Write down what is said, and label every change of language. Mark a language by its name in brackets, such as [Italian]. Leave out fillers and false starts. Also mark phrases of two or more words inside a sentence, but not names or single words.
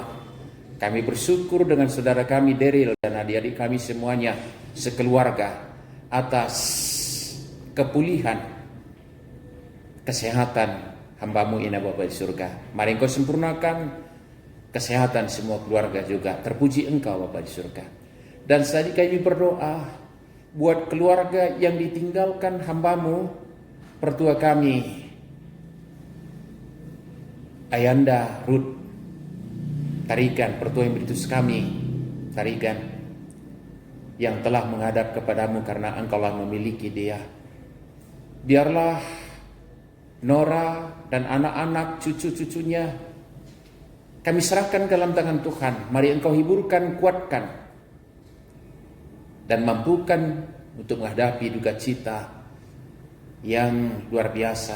[Indonesian] Kami bersyukur dengan saudara kami Daryl dan adik-adik kami semuanya sekeluarga atas kepulihan kesehatan hamba-Mu ini Bapa di surga. Mari Engkau sempurnakan kesehatan semua keluarga juga. Terpuji Engkau Bapa di surga. Dan tadi kami berdoa buat keluarga yang ditinggalkan hamba-Mu pertua kami Ayanda Ruth Tarigan, pertua yang beritus kami Tarigan, yang telah menghadap kepadamu karena Engkaulah memiliki dia. Biarlah Nora dan anak-anak cucu-cucunya kami serahkan ke dalam tangan Tuhan. Mari Engkau hiburkan, kuatkan, dan mampukan untuk menghadapi duka cita yang luar biasa.